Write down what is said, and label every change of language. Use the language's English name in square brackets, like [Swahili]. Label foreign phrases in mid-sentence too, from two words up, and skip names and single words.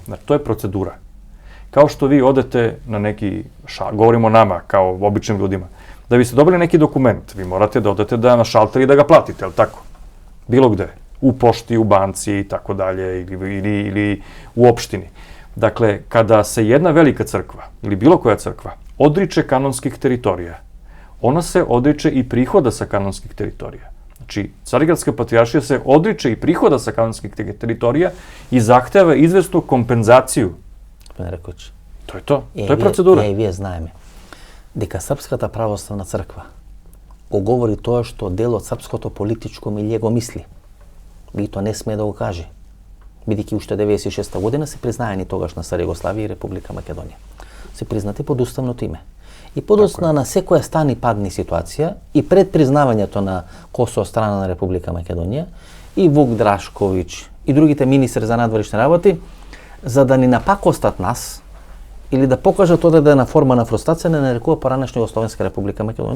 [Macedonian] Тоа е процедура. [Serbian] Као што ви одете на неки говоримо нама као обичним луѓима. Да ви се добили неки документ, ви морате да одете на шалтер и да га платите, ал тако? Било где, у пошти, у банци и тако далje или у општини. Dakle, kada se jedna velika crkva ili bilo koja crkva odriče kanonskih teritorija, ona se odriče i prihoda sa kanonskih teritorija. Znači, Carigradska patrijaršija se odriče i prihoda sa kanonskih teritorija i zahteva izvesnu kompenzaciju. To je to. To je procedura. [Macedonian] И вие знаеме дека Српската православна црква го говори тоа што дел од српското политичко милје го мисли. Би тоа не смее да го каже. Бидејќи уште 96 година се признаени тогашна СР Југославија и Република Македонија. Се признати под уставното име. И подоцна на секоја стани падни ситуација и пред признавањето на Косово од страна на Република Македонија и Вук Драшковиќ и другите министри за надворешни работи, за да ни напакостат нас или да покажат одредена форма на фрустрација, не нарекува поранешна Југословенска Република Македонија.